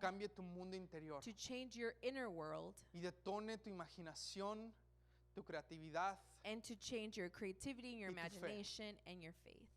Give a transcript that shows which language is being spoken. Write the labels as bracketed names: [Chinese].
[Spanish] cambie tu mundo interior [English] to change your inner world [Spanish] y detone tu imaginación, tu creatividad [English] and to change your creativity and your [Spanish] Y tu fe. [English] imagination and your faith